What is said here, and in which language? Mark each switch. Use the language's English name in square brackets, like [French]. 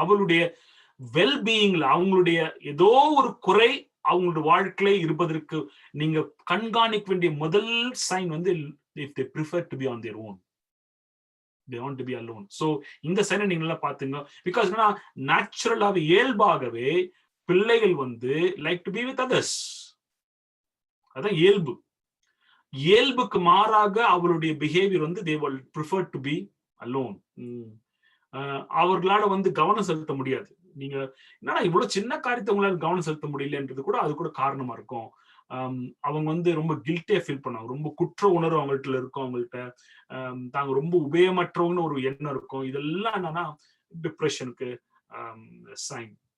[Tamil] அவளுடைய வெல்பீயிங்ல அவங்களுடைய ஏதோ ஒரு குறை அவங்களுடைய வாழ்க்கையில இருப்பதற்கு நீங்க கண்காணிக்க வேண்டிய முதல் சைன் வந்து [English] if they prefer to be on their own, they want to be alone. [Tamil] So இந்த சைனை நீங்க நல்லா பாத்துங்க. பிகாஸ் நேச்சுரலாவே இயல்பாகவே பிள்ளைகள் வந்து [English] Like to be with others. [Tamil] அதான் இயல்பு. இயல்புக்கு மாறாக அவளுடைய [English] Behaviour வந்து they will prefer to be alone. [Tamil] அவர்களால வந்து கவனம் செலுத்த முடியாது. நீங்க என்னன்னா இவ்வளவு சின்ன காரியத்தை உங்களால கவனம் செலுத்த முடியலன்றது கூட அது கூட காரணமா இருக்கும். அவங்க வந்து ரொம்ப கில்ட்டியா ஃபீல் பண்ணுவாங்க, ரொம்ப குற்ற உணர்வு அவங்கள்ட்ட இருக்கும், அவங்கள்ட்ட தாங்க ரொம்ப உபயோகமற்றவங்கன்னு ஒரு எண்ணம் இருக்கும். இதெல்லாம் என்னன்னா டிப்ரெஷனுக்கு சைன்.